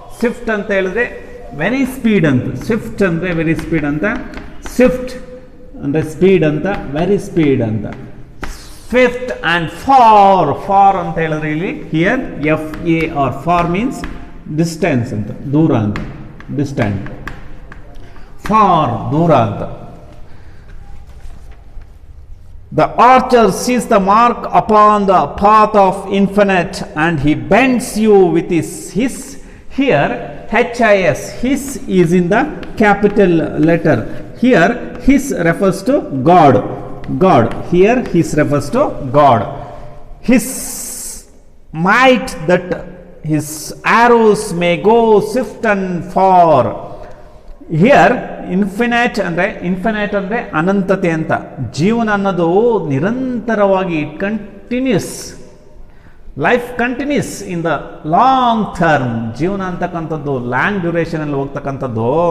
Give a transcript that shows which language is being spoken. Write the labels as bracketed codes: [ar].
[en] Swift ಅಂತ ಹೇಳಿದ್ರೆ very speed ಅಂತ, ಸ್ವಿಫ್ಟ್ ಅಂದರೆ ವೆರಿ ಸ್ಪೀಡ್ ಅಂತ, ಸ್ವಿಫ್ಟ್ ಅಂದರೆ ಸ್ಪೀಡ್ ಅಂತ, ವೆರಿ ಸ್ಪೀಡ್ ಅಂತ. ಸ್ವಿಫ್ಟ್ ಆ್ಯಂಡ್ ಫಾರ್, ಫಾರ್ ಅಂತ ಹೇಳಿದ್ರೆ ಇಲ್ಲಿ here FAR, far means distance ಅಂತ, ದೂರ ಅಂತ, ಡಿಸ್ಟೆಂಟ್, ಫಾರ್ ದೂರ ಅಂತ. The archer sees the mark upon the path of infinite, and he bends you with his. Here HIS, his is in the capital letter. Here his refers to God. God. Here his refers to God. His might that his arrows may go swift and far. [kn] Here infinite ಅಂದರೆ ಅನಂತತೆ ಅಂತ. ಜೀವನ ಅನ್ನೋದು ನಿರಂತರವಾಗಿ continuous, [en] Life continues in the long term. [kn] ಜೀವನ ಅಂತಕ್ಕಂಥದ್ದು long ಡ್ಯೂರೇಷನಲ್ಲಿ ಹೋಗ್ತಕ್ಕಂಥದ್ದು.